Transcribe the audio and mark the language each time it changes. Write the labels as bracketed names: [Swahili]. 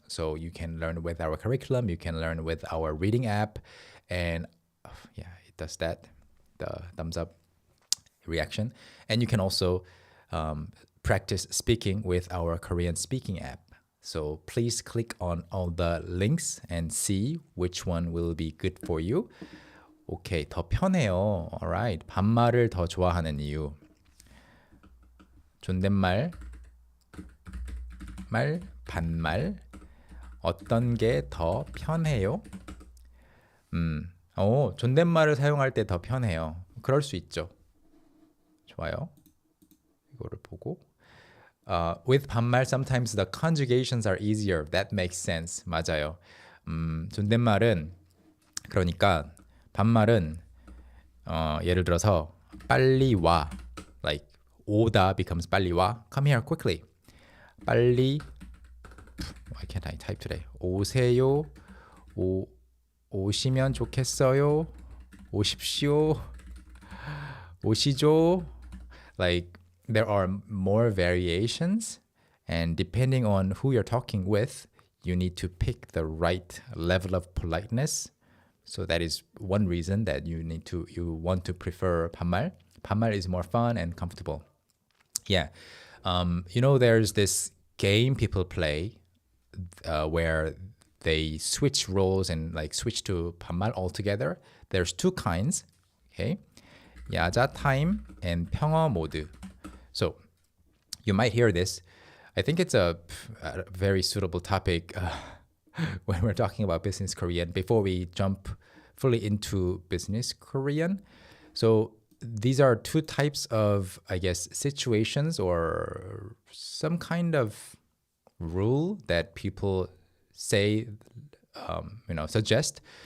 [English] So you can learn with our curriculum, you can learn with our reading app, and yeah, it does that, the thumbs up reaction. And you can also practice speaking with our Korean speaking app. So please click on all the links and see which one will be good for you. Okay, [Korean] 더 편해요. Alright, 반말을 더 좋아하는 이유. 존댓말, 반말, 어떤 게 더 편해요? 존댓말을 사용할 때 더 편해요. 그럴 수 있죠. 좋아요. 이거를 보고. [English] With [Korean] 반말, [English] sometimes the conjugations are easier. That makes sense. [Korean] 맞아요. 존댓말은, 그러니까 반말은 예를 들어서 빨리 와. [English] Like, [Korean] 오다 becomes 빨리 와. [English] Come here quickly. [Korean] 빨리. [English] Why can't I type today? [Korean] 오세요. 오시면 좋겠어요. 오십시오. 오시죠. [English] Like there are more variations, and depending on who you're talking with, you need to pick the right level of politeness. So that is one reason that you want to prefer [Korean] 반말. 반말 [English] is more fun and comfortable. Yeah. There's this game people play where they switch roles and like switch to 반말 altogether. There's two kinds. Okay. 야자 time and [Korean] 평어 모드. [English] So you might hear this. I think it's a very suitable topic when we're talking about business Korean before we jump fully into business Korean. So these are two types of, I guess, situations or some kind of rule that people say, suggest.